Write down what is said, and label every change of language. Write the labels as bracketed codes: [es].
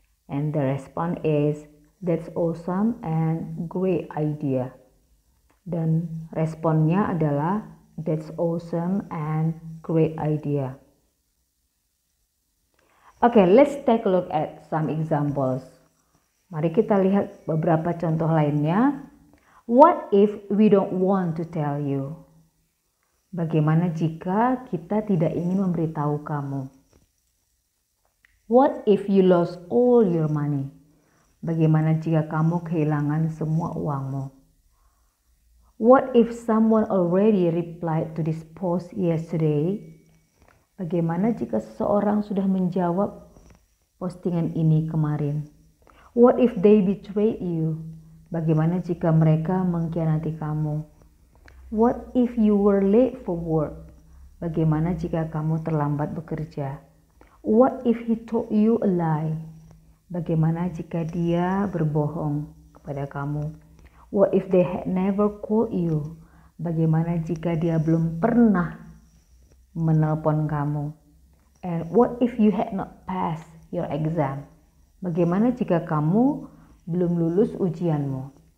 [en] And the response is, that's awesome and great idea. [id] Dan responnya adalah, [en] that's awesome and great idea. Okay, let's take a look at some examples. [id] Mari kita lihat beberapa contoh lainnya. [en] What if we don't want to tell you? [id] Bagaimana jika kita tidak ingin memberitahu kamu? [en] What if you lost all your money? [id] Bagaimana jika kamu kehilangan semua uangmu? [en] What if someone already replied to this post yesterday? [id] Bagaimana jika seseorang sudah menjawab postingan ini kemarin? [en] What if they betrayed you? [id] Bagaimana jika mereka mengkhianati kamu? [en] What if you were late for work? [id] Bagaimana jika kamu terlambat bekerja? [en] What if he told you a lie? [id] Bagaimana jika dia berbohong kepada kamu? [en] What if they had never called you? [id] Bagaimana jika dia belum pernah menelpon kamu? [en] And what if you had not passed your exam? [id] Bagaimana jika kamu belum lulus ujianmu?